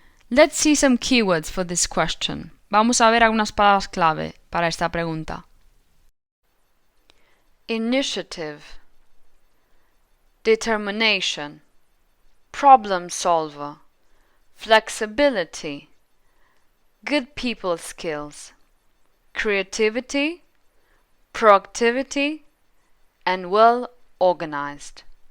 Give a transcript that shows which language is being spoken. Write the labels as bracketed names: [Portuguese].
[English] Let's see some keywords for this question. [Spanish] Vamos a ver algunas palabras clave para esta pregunta. [English] Initiative, determination, problem solver, flexibility, good people skills, creativity, proactivity, and well organized.